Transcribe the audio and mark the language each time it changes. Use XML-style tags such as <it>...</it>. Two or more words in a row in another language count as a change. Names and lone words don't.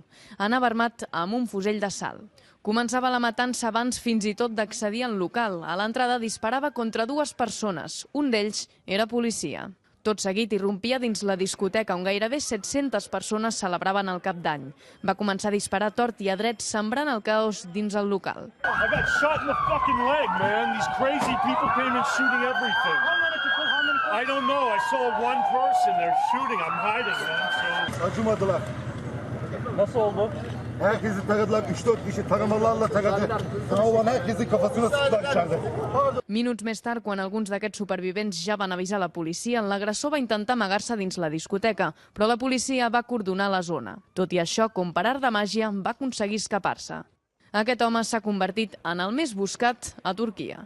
<ca>Anava armat amb un fusell d'assalt. Començava la matança abans fins i tot d'accedir al local. A l'entrada disparava contra dues persones. Un d'ells era policia. Tot seguit irrompia dins la discoteca on gairebé 700 persones celebraven el Cap d'Any. Va començar a disparar tort i a dret, sembrant el caos dins el local.</ca> <en>I got shot in the fucking leg, man. These crazy people came in shooting everything. I don't know. I saw one person. They're shooting. I'm hiding, man.</en> <tr>Acımadılar. Nasıl oldu? Herkesi taradılar. 3-4 kişi taramalarla taradı. Sağ olan herkesin kafasına sıktılar içeride.</tr> <ca>Minuts més tard, quan alguns d'aquests supervivents ja van avisar la policia, l'agressor va intentar amagar-se dins la discoteca, però la policia va acordonar la zona. Tot i això, com per art de màgia, va aconseguir escapar-se. Aquest home s'ha convertit en el més buscat a Turquia.</ca>